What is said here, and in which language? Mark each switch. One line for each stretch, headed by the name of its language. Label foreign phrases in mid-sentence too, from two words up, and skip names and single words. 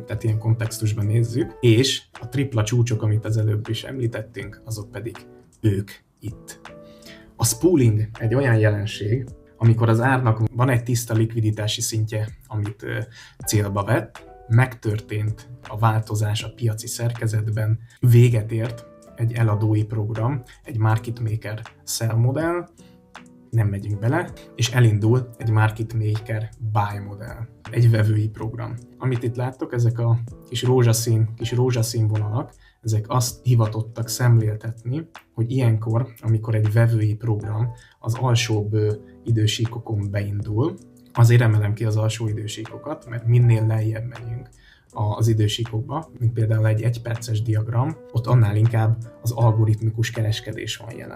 Hungarian: Tehát ilyen kontextusban nézzük. És a tripla csúcsok, amit az előbb is említettünk, azok pedig ők itt. A spooling egy olyan jelenség, amikor az árnak van egy tiszta likviditási szintje, amit célba vett, megtörtént a változás a piaci szerkezetben, véget ért egy eladói program, egy
English: market maker sell
Hungarian: modell, nem megyünk bele, és elindul egy
English: market maker buy
Hungarian: modell, egy vevői program. Amit itt láttok, ezek a kis rózsaszín vonalak, ezek azt hivatottak szemléltetni, hogy ilyenkor, amikor egy vevői program az alsóbb idősíkokon beindul, azért emelem ki az alsó idősíkokat, mert minél lejjebb megyünk az idősíkokba, mint például egy 1 perces diagram, ott annál inkább az algoritmikus kereskedés van jelen.